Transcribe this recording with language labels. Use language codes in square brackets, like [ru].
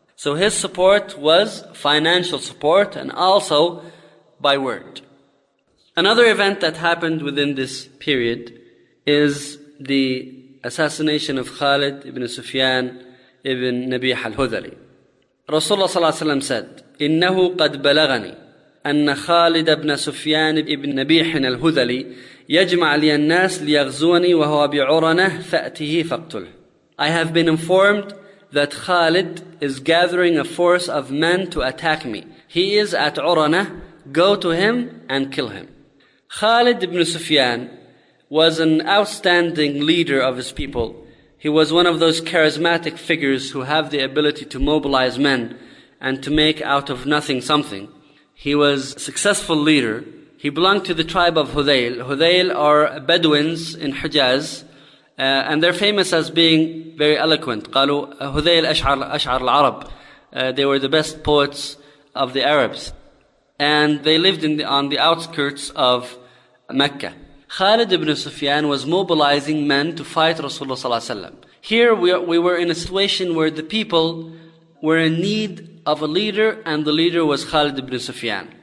[en] So his support was financial support and also by word. Another event that happened within this period is the assassination of Khalid ibn Sufyan ibn Nabih al-Hudhali. [ar] Rasulullah صلى الله عليه وسلم [en] said, [ar] إِنَّهُ قَدْ بَلَغَنِي أَنَّ خَالِدَ ابْنَ سُفْيَانِ ابْنَ نَبِيحِنَ الْهُذَلِي يَجْمَعَ لِيَ النَّاسِ لِيَغْزُونِي وَهُوَ بِعُرَنَهِ فَأْتِهِ فَقْتُلْهِ. [en] I have been informed that Khalid is gathering a force of men to attack me. He is at Urana. Go to him and kill him. Khalid ibn Sufyan was an outstanding leader of his people. He was one of those charismatic figures who have the ability to mobilize men and to make out of nothing something. He was a successful leader. He belonged to the tribe of Hudayl. Hudayl are Bedouins in Hijaz, and they're famous as being very eloquent. [ar] قالوا Hudayl أشعر العرب. [en] They were the best poets of the Arabs. And they lived on the outskirts of Mecca. Khalid ibn Sufyan was mobilizing men to fight Rasulullah sallallahu alaihi wasallam. Here we were in a situation where the people were in need of a leader, and the leader was Khalid ibn Sufyan.